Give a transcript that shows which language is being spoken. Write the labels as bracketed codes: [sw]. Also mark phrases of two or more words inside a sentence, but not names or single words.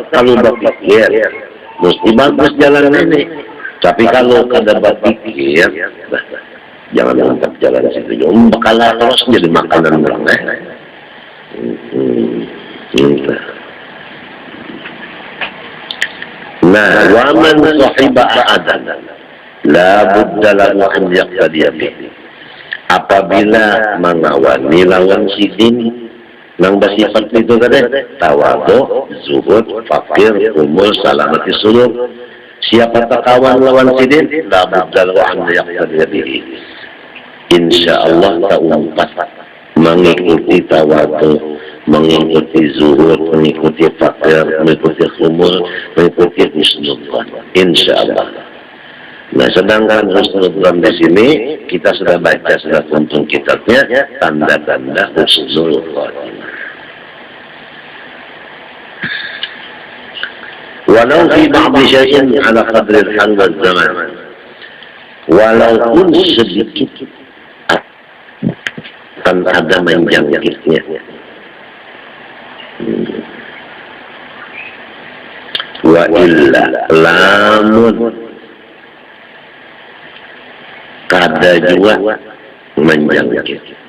[bjn] Kalau berpikir, mesti bagus jalan ini. Tapi kalau kada berpikir, jangan mantap jalan situ. Bakalah terus jadi makanan orang. Nah, [ar] ومن صاحب أحدا لا بد له أن يقتدي به. [bjn] Apabila mengawani lawan sidin nang bersifat itu tadi tawadhu, zuhud, fakir, umul, [ar] سلامة الصدور. [bjn] Siapa takawan lawan sidin [ar] لا بد له أن يقتدي به. [bjn] Insyaallah ta'umpat mengikuti tawadhu, mengikuti zuhud, mengikuti fakir, mengikuti khumul, mengikuti husnudhan. Insyaallah. Nah, sedangkan husnudhan di sini kita sudah baca, sudah kuntung kitabnya, tanda-tanda [ar] حسن الخاتمة. ولو في بعض شيء على قدر الحال والزمان. [bjn] Walaupun sedikit kan ada menjangkitnya. [ar] وإلا [bjn] lamun kada juga menjangkit.